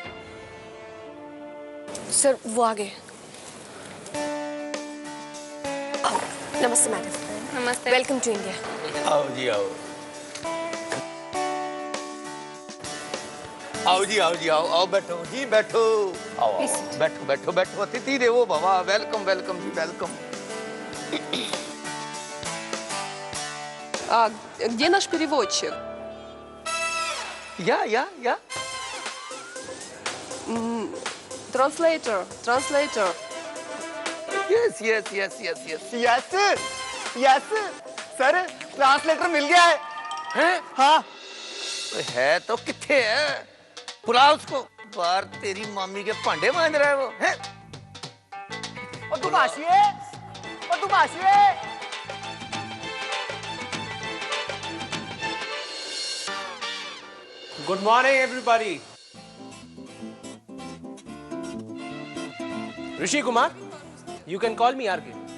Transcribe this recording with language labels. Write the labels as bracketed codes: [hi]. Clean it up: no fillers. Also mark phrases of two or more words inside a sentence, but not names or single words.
[hi] सर वो आ गए। नमस्ते मैडम। नमस्ते। [en] Welcome to India. [hi] आओ जी आओ, आओ जी आओ जी आओ, आओ बैठो जी बैठो, आओ आओ, बैठो बैठो बैठो, [sa] अतिथि देवो भवा, [en] welcome welcome [hi] जी वेलकम। [ru] А где наш переводчик? या [en] Translator. yes yes yes yes yes yes yes sir, [hi] ट्रांसलेटर मिल गया है। हैं? हाँ, है तो किथे है? बुला उसको। बाहर तेरी मामी के भांडे मांज रहा है वो, हैं? और दुभाषिए, और दुभाषिए। [en] Good morning, everybody. Rishi Kumar, you can call me RK.